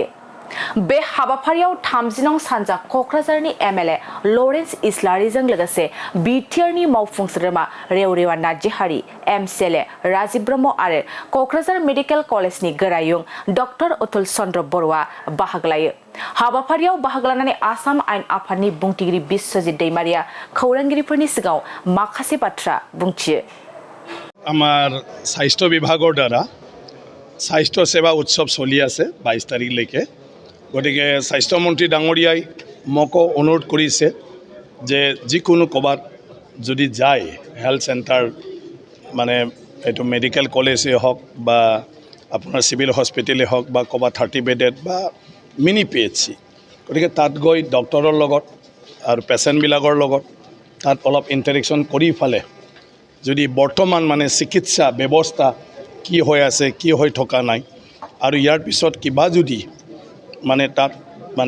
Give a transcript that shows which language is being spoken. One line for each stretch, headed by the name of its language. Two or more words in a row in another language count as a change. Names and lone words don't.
Bodo: बे हाबाफारियाव 30 नं सानजा क'क्राझारनि MLA लरेन्स इस्लारिजों लोगोसे बिटिआरनि मावफुं सोद्रोमा रेवरेवा नार्जिहारि MCLA राजीव ब्रह्म आरो क'क्राझार
English: medical collegeni
Bodo: गोरायुं डक्टर अतुल चन्द्र बर'आ बाहागो लायो। हाबाफारियाव बाहागो लानानै आसाम आयेन आफादनि बुंथिगिरि बिस्वजित दैमारिया खौरांगिरिफोरनि सिगाङाव माखासे बाथ्रा बुंथियो।
Assamese: আমাৰ স্বাস্থ্য বিভাগৰ দ্বাৰা স্বাস্থ্য সেৱা উৎসৱ চলি আছে 22 তাৰিখলৈকে। গতিকে স্বাস্থ্যমন্ত্ৰী ডাঙৰীয়াই মোকো অনুৰোধ কৰিছে যে যিকোনো ক'বাত যদি যায়
English: health center
Assamese: মানে এইটো
English: medical collegee
Assamese: হওক বা আপোনাৰ
English: civil hospitale
Assamese: হওক বা ক'বাত 30 বেডেড বা মিনি PHC গতিকে তাত গৈ ডক্টৰৰ লগত আৰু পেচেণ্টবিলাকৰ লগত তাত অলপ ইণ্টাৰেকশ্যন কৰি ফালে যদি বৰ্তমান মানে চিকিৎসা ব্যৱস্থা কি হৈ আছে কি হৈ থকা নাই আৰু ইয়াৰ পিছত কিবা যদি মানে তাত মানে